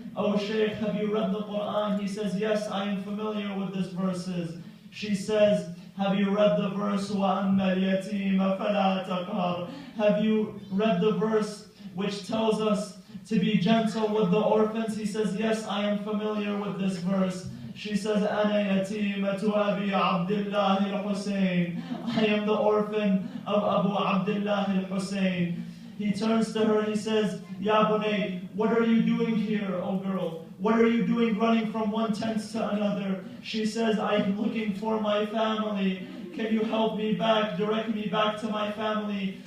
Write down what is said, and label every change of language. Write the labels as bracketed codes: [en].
[en] Oh Shaykh, have you read the Quran? He says, yes, I am familiar with these verses. She says, have you read the verse, [ar] وَأَمَّا الْيَتِيمَ فَلَا تَقْهَرْ? [en] Have you read the verse which tells us to be gentle with the orphans? He says, yes, I am familiar with this verse. She says, [ar] أَنَا يَتِيمَةُ أَبِي عَبْدِ اللَّهِ الْحُسَيْنِ. [en] I am the orphan of Abu Abdullah al-Hussein. He turns to her and he says, Ya Bunay, what are you doing here, oh girl? What are you doing running from one tent to another? She says, I'm looking for my family. Can you help me back, direct me back to my family?